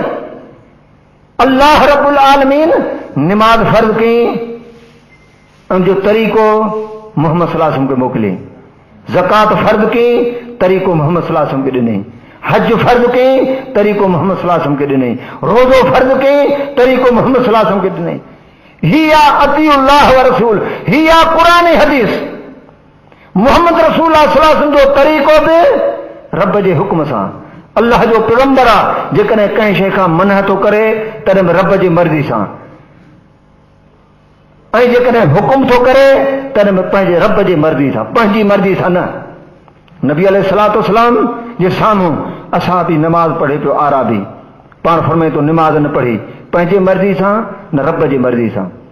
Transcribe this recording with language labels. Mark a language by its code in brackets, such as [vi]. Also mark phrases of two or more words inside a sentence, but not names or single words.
[sd] अल्लाह रब्बुल आलमीन निमाज़ फर्ज़ कई, उन जो तरीक़ो मोहम्मद [ar] صلى الله عليه وسلم [sd] खे मोकिले। ज़कात फर्ज़ कई, तरीक़ो मोहम्मद [ar] صلى الله عليه وسلم [sd] खे ॾिनई। हज फर्ज़ कई, तरीक़ो मोहम्मद [ar] صلى الله عليه وسلم [sd] खे ॾिनई। रोज़ो फर्ज़ कई, तरीक़ो मोहम्मद [ar] صلى الله عليه وسلم [sd] खे ॾिनई। हिया [ar] أطيعوا الله والرسول, [sd] हिया क़ुरान हदीस। मोहम्मद [ar] رسول الله صلى الله عليه وسلم [sd] जो तरीक़ो बि रब जे हुक्म सां। अल्लाह जो पैगंबर आहे, जेकॾहिं कंहिं शइ खां मना थो करे तॾहिं बि रब जी मर्ज़ी सां, ऐं जेकॾहिं हुकुम थो करे तॾहिं बि पंहिंजे रब जी मर्ज़ी सां, पंहिंजी मर्ज़ी सां न। नबी [ar] عليه الصلاة والسلام [sd] जे साम्हूं असां बि नमाज़ पढ़े पियो आराबी, पाण फरमाए थो निमाज़ न पढ़ी पंहिंजी मर्ज़ी सां न रब जी मर्ज़ी सां।